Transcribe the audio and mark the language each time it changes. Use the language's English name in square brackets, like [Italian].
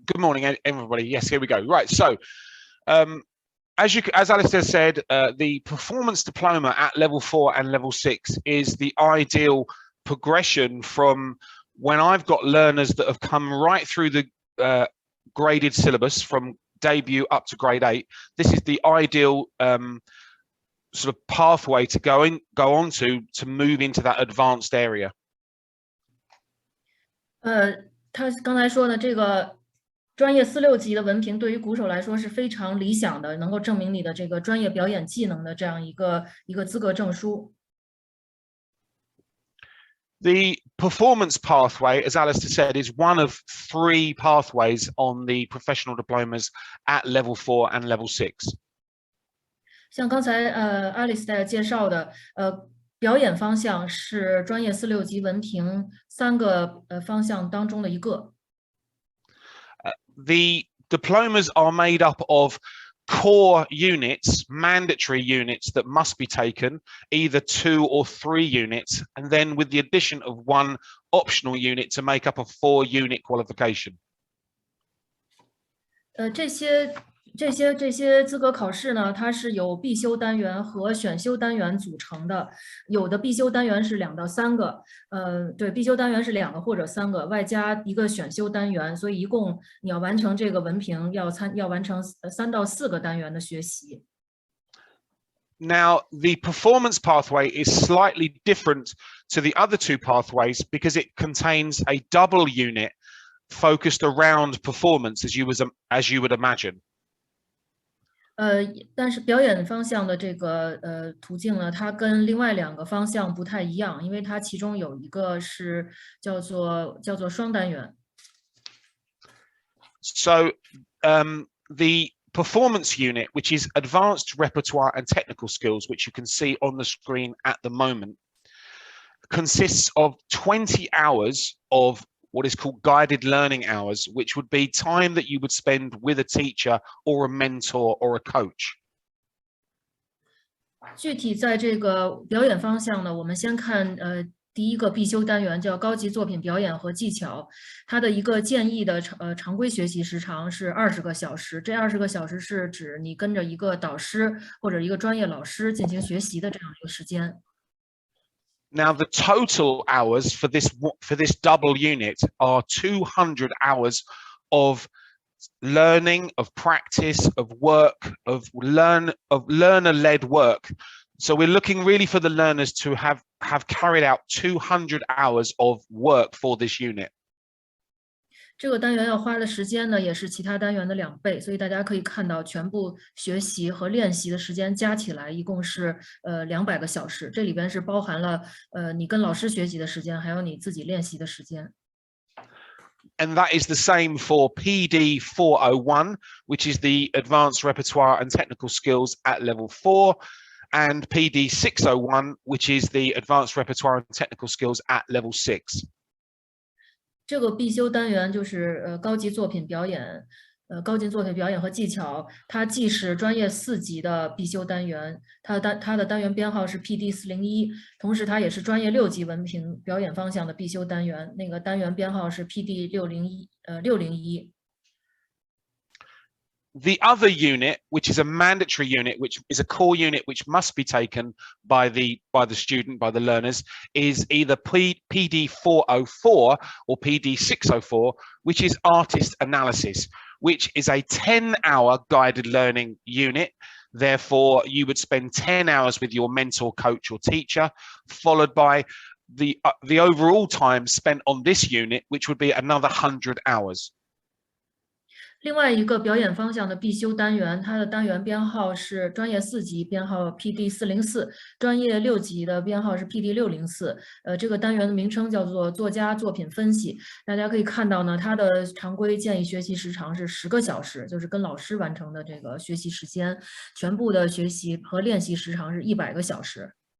[English] Good morning, everybody. Yes, here we go. Right. So, as Alistair said, the performance diploma at level 4 and level 6 is the ideal progression from when I've got learners that have come right through the graded syllabus from debut up to grade 8. This is the ideal sort of pathway to go on to move into that advanced area. [Chinese] 他刚才说呢，这个专业4、6级的文凭对于鼓手来说是非常理想的，能够证明你的这个专业表演技能的这样一个资格证书。 [English] The performance pathway, as Alistair said, is one of 3 pathways on the professional diplomas at level 4 and level 6. [Chinese] 像刚才Alistair 介绍的，表演方向是专业4、6级文凭3个方向当中的一个。 [English] The diplomas are made up of core units, mandatory units that must be taken, either 2 or 3 units, and then with the addition of 1 optional unit to make up a 4-unit qualification. [Chinese] 这些资格考试呢，它是由必修单元和选修单元组成的。有的必修单元是2到3个，对，必修单元是2个或者3个，外加一个选修单元，所以一共你要完成这个文凭，要完成3到4个单元的学习。 [English] Now, the performance pathway is slightly different to the other 2 pathways because it contains a double unit focused around performance, as you would imagine. [Chinese] 但是表演方向的这个途径呢，它跟另外2个方向不太一样，因为它其中有一个是叫做双单元。 [English] So, the performance unit, which is advanced repertoire and technical skills, which you can see on the screen at the moment, consists of 20 hours of what is called guided learning hours, which would be time that you would spend with a teacher or a mentor or a coach. [Chinese] 具体在这个表演方向呢，我们先看第一个必修单元叫高级作品表演和技巧，它的一个建议的常规学习时长是20个小时。这20个小时是指你跟着一个导师或者一个专业老师进行学习的这样一个时间。 [English] Now, the total hours for this double unit are 200 hours of learning, of practice, of work, of learner-led work. So we're looking really for the learners to have carried out 200 hours of work for this unit. [Chinese] 这个单元要花的时间呢，也是其他单元的2倍，所以大家可以看到，全部学习和练习的时间加起来一共是200个小时。这里边是包含了你跟老师学习的时间，还有你自己练习的时间。 [English] And that is the same for PD 401, which is the advanced repertoire and technical skills at level 4, and PD 601, which is the advanced repertoire and technical skills at level 6. [Chinese] 这个必修单元就是高级作品表演高进作品表演和技巧，它既是专业4级的必修单元，它的单元编号是 PD401，同时它也是专业6级文凭表演方向的必修单元，那个单元编号是 PD601。 [English] The other unit, which is a mandatory unit, which is a core unit which must be taken by the student, by the learners, is either PD404 or PD604, which is artist analysis, which is a 10-hour guided learning unit. Therefore, you would spend 10 hours with your mentor, coach, or teacher, followed by the overall time spent on this unit, which would be another 100 hours. [Chinese] 另外一个表演方向的必修单元，它的单元编号是专业4级，编号 PD404，专业6级的编号是 PD604。这个单元的名称叫做作家作品分析。大家可以看到呢，它的常规建议学习时长是10个小时，就是跟老师完成的这个学习时间，全部的学习和练习时长是100个小时。